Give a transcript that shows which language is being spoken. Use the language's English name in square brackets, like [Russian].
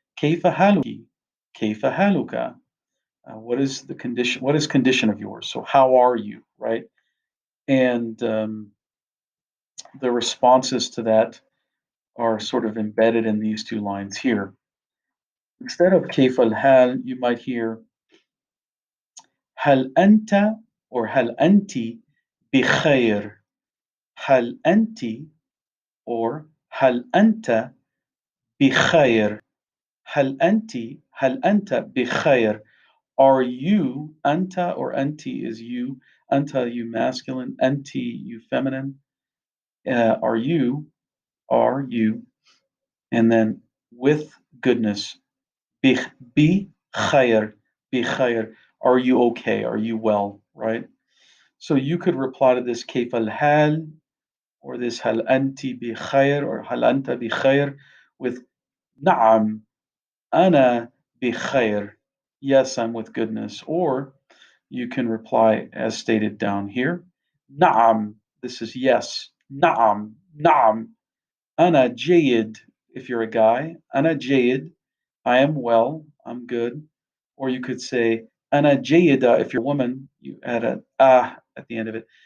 [Arabic] كيف حالك? كيف حالك? [English] What is the condition? What is condition of yours? So how are you, right? And the responses to that are sort of embedded in these two lines here. Instead of [Arabic] كيف الحال, [English] you might hear [Arabic] هل أنت, [English] or [Arabic] هل أنت بخير. هل أنت, or هل أنت بخير. هل أنت, هل أنت بخير. [English] Are you, anta, or anti is you, anta you masculine, anti you feminine. Are you, and then with goodness, bi khayr, bi khayr. Are you okay? Are you well? Right? So you could reply to this [Arabic] كيف الحال, [English] or this [Arabic] هل أنت بخير, [English] or [Arabic] هل أنت بخير, [English] with [Arabic] نعم أنا بخير. [English] Yes, I'm with goodness. Or you can reply as stated down here. [Arabic] نعم. [English] This is yes. [Arabic] نعم. نعم. أنا جيد. [English] If you're a guy, [Arabic] أنا جيد. [English] I am well. I'm good. Or you could say [Arabic] أنا جيدة. [English] If you're a woman, you add a at the end of it.